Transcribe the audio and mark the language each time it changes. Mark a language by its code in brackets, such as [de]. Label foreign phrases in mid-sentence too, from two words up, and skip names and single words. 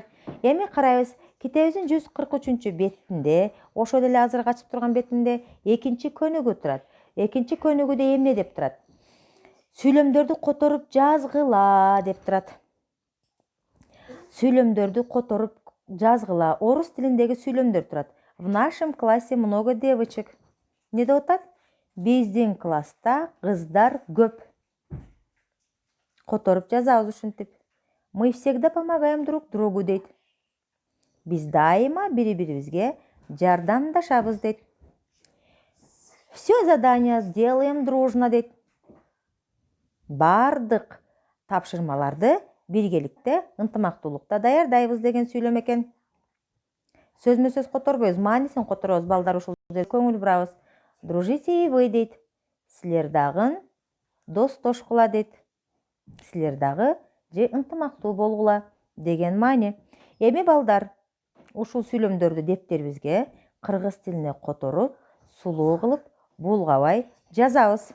[ky] Эми карайбыз, китебибиздин 143 бетинде, ошол эле азыркы ачып турган бетинде экинчи көнүгүү турат. Экинчи көнүгүүдө эмне деп турат? Сүйлөмдөрдү которуп жазгыла деп турат. Сүйлөмдөрдү которуп жазгыла. Орус тилиндеги сүйлөмдөр турат. [ru] В нашем классе много девочек. [ky] Не деп атат? Биздин класста кыздар көп. Которуп жазабыз ушинтип. [ru] Мы всегда помогаем друг другу дейт. [ky] Биз дайыма бири-бирибизге жардамдашабыз дейт. [ru] Все задания сделаем дружно дейт. [ky] Бардык тапшырмаларды биргеликте, ынтымактуулукта даярдайбыз деген сүйлөм экен. Сөзмө сөз которбойбуз, маанисин которобуз, балдар, ушул көңүл бурабыз. [ru] Дружите и вы дейт. [ky] Силер дагы достошкула дейт. Силер дагы же ынтымактуу болгула деген маани. Эми балдар, ушул сүйлөмдөрдү дептерибизге кыргыз тилине которуп, сулуу кылып, булгабай жазабыз.